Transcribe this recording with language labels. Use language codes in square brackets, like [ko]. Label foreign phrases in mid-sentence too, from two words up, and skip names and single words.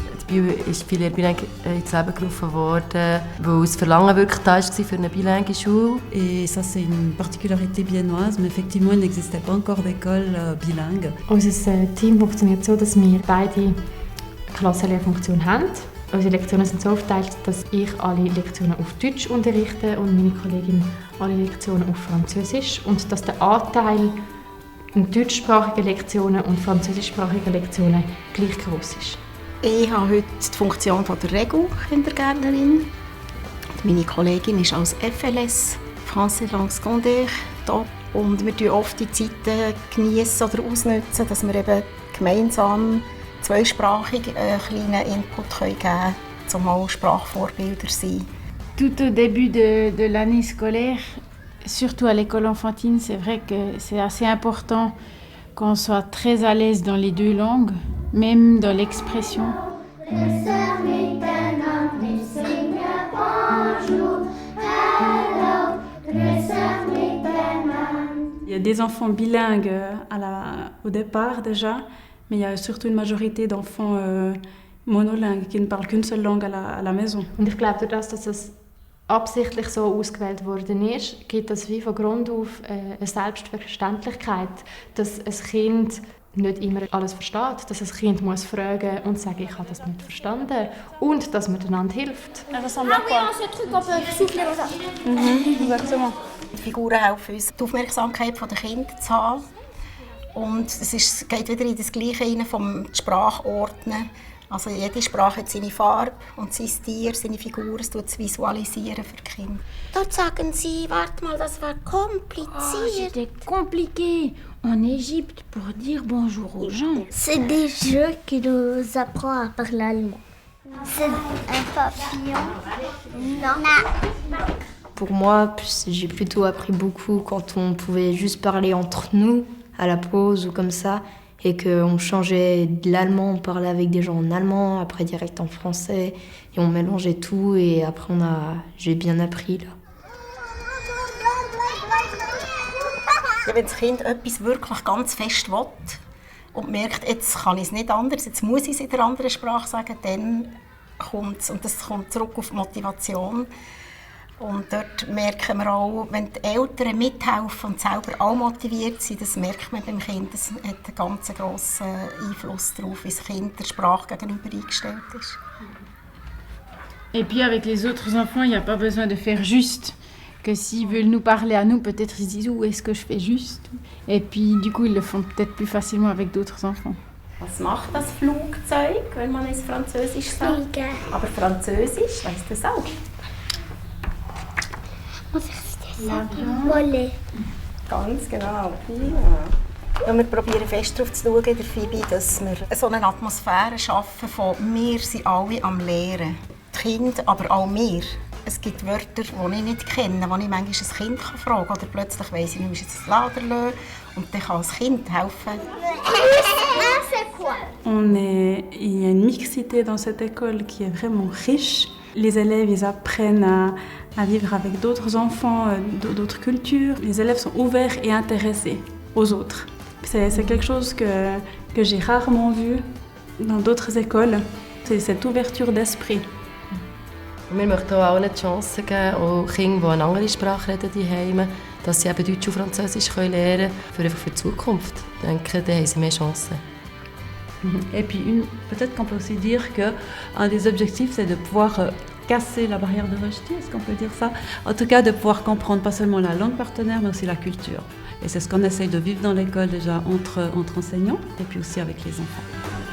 [de] Biel ist viel bilingue ins Leben gerufen worden, weil das Verlangen wirklich da war für eine bilingue Schule. [fr] Et ça, c'est une particularité biennoise, mais effectivement, il n'existait pas encore d'école bilingue. [de] Unser Team funktioniert so, dass wir beide Klassenlehrfunktionen haben. Unsere Lektionen sind so aufgeteilt, dass ich alle Lektionen auf Deutsch unterrichte und meine Kollegin alle Lektionen auf Französisch. Und dass der Anteil an deutschsprachigen Lektionen und französischsprachigen Lektionen gleich groß ist. Ich habe heute die Funktion der Regelkindergärtnerin. Meine Kollegin ist als FLS, [fr] Français Langue Secondaire, [de] da. Und wir genießen oft die Zeiten geniessen oder ausnutzen, dass wir eben gemeinsam zweisprachig einen kleinen Input geben können, um auch Sprachvorbilder zu sein. [fr] Tout au début de l'année scolaire, surtout à l'école enfantine, c'est vrai que c'est assez important qu'on soit très à l'aise dans les deux langues, même dans l'expression. Il y a des enfants bilingues au départ déjà, mais il y a surtout une majorité d'enfants monolingues qui ne parlent qu'une seule langue à la maison. [de] Und ich glaube, dadurch, dass es absichtlich so ausgewählt worden ist, gibt es wie von Grund auf eine Selbstverständlichkeit, dass ein Kind nicht immer alles versteht, dass ein Kind muss fragen und sagen, ich habe das nicht verstanden und dass man einander hilft. [fr] Ah oui, ce truc, on peut souffler comme ça. Exactement. [de] Die Figuren helfen uns, die Aufmerksamkeit der Kinder zu haben. Und es geht wieder in das Gleiche rein vom Sprachordnen. Also jede Sprache hat seine Farbe und sein Tier, seine Figur, es tut es visualisieren für die Kinder. Dort sagen sie, warte mal, das war kompliziert. [fr] Oh, c'était compliqué en Égypte pour dire bonjour aux gens. C'est des jeux qui nous apprennent à parler allemand. C'est un papillon. Non. Pour moi, j'ai plutôt appris beaucoup quand on pouvait juste parler entre nous, à la pause ou comme ça, et qu'on changeait de l'allemand, on parlait avec des gens en allemand, après direct en français, et on mélangeait tout, et après j'ai bien appris là. [de] Ja, wenn das Kind etwas wirklich ganz fest will und merkt, jetzt kann ich es nicht anders, jetzt muss ich es in der anderen Sprache sagen, dann kommt es. Und das kommt zurück auf die Motivation. Und dort merken wir auch, wenn die Eltern mithelfen und selber auch motiviert sind, das merkt man beim Kind. Das hat einen ganz grossen Einfluss darauf, wie das Kind der Sprache gegenüber eingestellt ist. [fr] Et puis avec les autres enfants, il n'y a pas besoin de faire juste. Que s'ils veulent nous parler à nous, peut-être ils se disent « Où est-ce que je fais juste ?» Et puis du coup, ils le font peut-être plus facilement avec d'autres enfants. [de] Was macht das Flugzeug, wenn man es Französisch sagt? Fliegen. Aber Französisch, weißt du das auch? Volley. Ganz genau. Ja. Ja, wir probieren fest darauf zu schauen in der Fibi, dass wir so eine Atmosphäre schaffen von «Wir sind alle am Lehren». Die Kinder, aber auch wir. Es gibt Wörter, die ich nicht kenne, die ich manchmal ein Kind fragen kann. Oder plötzlich weiss ich, ich muss jetzt das Lader lassen und dann kann das Kind helfen. [fr] Il y a une mixité dans cette école qui est vraiment riche. Les élèves, ils apprennent à vivre avec d'autres enfants, d'autres cultures. Les élèves sont ouverts et intéressés aux autres. C'est quelque chose que j'ai rarement vu dans d'autres écoles. C'est cette ouverture d'esprit. [de] Wir möchten auch allen die Chance geben, auch Kinder, die eine andere Sprache reden, daheim, dass sie eben Deutsch und Französisch lernen können, für die Zukunft. Ich denke, dann haben sie mehr Chancen. [fr] Et puis peut-être qu'on peut aussi dire qu'un des objectifs, c'est de pouvoir casser la barrière de rejet, est-ce qu'on peut dire ça? En tout cas, de pouvoir comprendre pas seulement la langue partenaire, mais aussi la culture. Et c'est ce qu'on essaye de vivre dans l'école déjà entre enseignants et puis aussi avec les enfants.